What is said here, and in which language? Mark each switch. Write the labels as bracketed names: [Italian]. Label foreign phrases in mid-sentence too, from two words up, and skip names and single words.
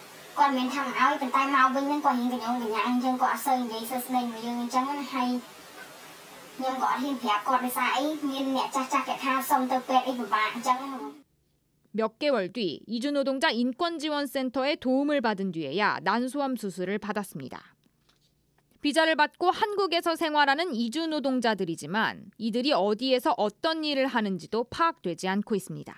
[Khmer] គាត់មានថាមិនឲ្យប៉ុន្តែមកវិញហ្នឹងគាត់ហ៊ានកញ្ញងកញ្ញាយើងក៏អត់សូវនិយាយសួស្ដីមួយយើងអញ្ចឹងហើយខ្ញុំក៏អត់ហ៊ានប្រាប់គាត់ដោយសារអីមានអ្នកចាស់ចាស់គេថាសុំទៅពេទ្យអីពិបាកអញ្ចឹង [Korean] 몇 개월 뒤 이주 노동자 인권지원센터의 도움을 받은 뒤에야 난소암 수술을 받았습니다. 비자를 받고 한국에서 생활하는 이주 노동자들이지만 이들이 어디에서 어떤 일을 하는지도 파악되지 않고 있습니다.